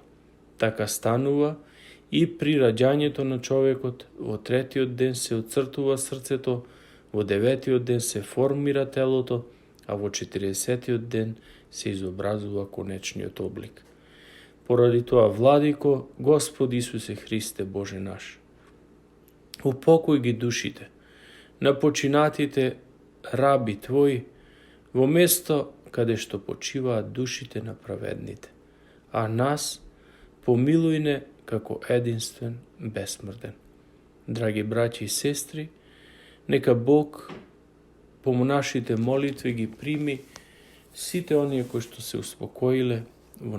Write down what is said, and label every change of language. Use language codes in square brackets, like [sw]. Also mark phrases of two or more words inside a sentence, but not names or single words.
[mk] Така станува и при раѓањето на човекот, во 3-тиот ден се отцртува срцето, во 9-тиот ден се формира телото, а во 40-тиот ден се изобразува конечниот облик. Поради тоа, Владико, Господ Исусе Христе, Боже наш, упокој ги душите на починатите раби твои, во место каде што почиваат душите на праведните, а нас помилуј не како единствен бесмртен. Драги браќи и сестри, нека Бог по нашите молитви ги прими сите оние кои што се успокоиле во